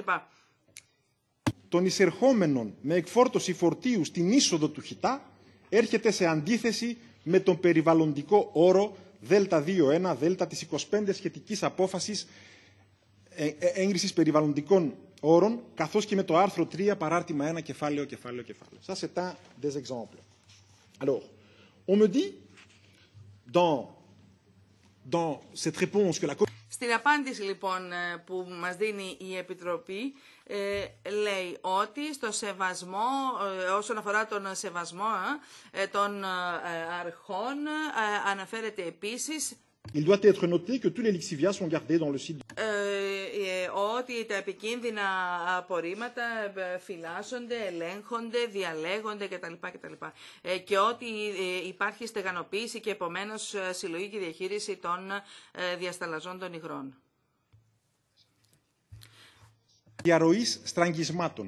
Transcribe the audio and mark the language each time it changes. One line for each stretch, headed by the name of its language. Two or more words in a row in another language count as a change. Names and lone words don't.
Greek: Των εισερχόμενων με εκφόρτωση φορτίου στην είσοδο του Χιτά έρχεται σε αντίθεση με τον περιβαλλοντικό όρο Δέλτα 2.1, Δέλτα της 25 σχετικής απόφασης έγκρισης περιβαλλοντικών όρων, καθώς και με το άρθρο 3, παράρτημα 1, κεφάλαιο.
French: Ça, c'est un des exemples. Alors, on me dit, dans cette réponse que la...
Greek: Στην απάντηση λοιπόν που μας δίνει η Επιτροπή, λέει ότι στο σεβασμό, όσον αφορά τον σεβασμό των αρχών, αναφέρεται επίσης
French: Il doit être noté que tous les lixiviats sont gardés dans le site.
Greek: Ότι τα επικίνδυνα απορρίμματα φυλάσσονται, ελέγχονται, διαλέγονται κτλ. Και ότι υπάρχει στεγανοποίηση και επομένως συλλογή και διαχείριση των διασταλαζόντων υγρών. Διαρροής στραγγισμάτων.